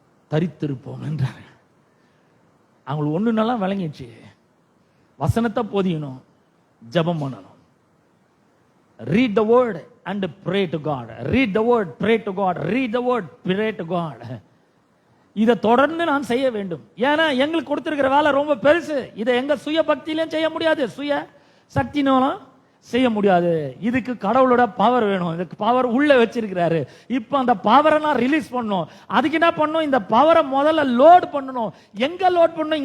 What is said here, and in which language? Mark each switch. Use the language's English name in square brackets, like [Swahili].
[Tamil] தரித்திருப்போம் என்றார். அவங்களுக்கு ஒண்ணு நல்லா விளங்கிடுச்சு. வசனத்தை போதியணும், ஜெபம் பண்ணணும். [English] Read the word and pray to God. Read the word, pray to God. Read the word, pray to God. [Tamil] இதை தொடர்ந்து நான் செய்ய வேண்டும். ஏன்னா எங்களுக்கு கொடுத்திருக்கிற வேலை ரொம்ப பெருசு. இதை எங்க சுய பக்தியிலும் செய்ய முடியாது, சுய சக்தினாலும் செய்ய முடியாது. இதுக்கு கடவுளோட பவர் வேணும். இதுக்கு பவர் உள்ள வச்சிருக்கிறாரு. இப்ப அந்த பவரை நான் ரிலீஸ் பண்ணணும். அதுக்கு என்ன பண்ணணும்? இந்த பவரை முதல்ல லோட் பண்ணணும். எங்க லோட் பண்ணணும்?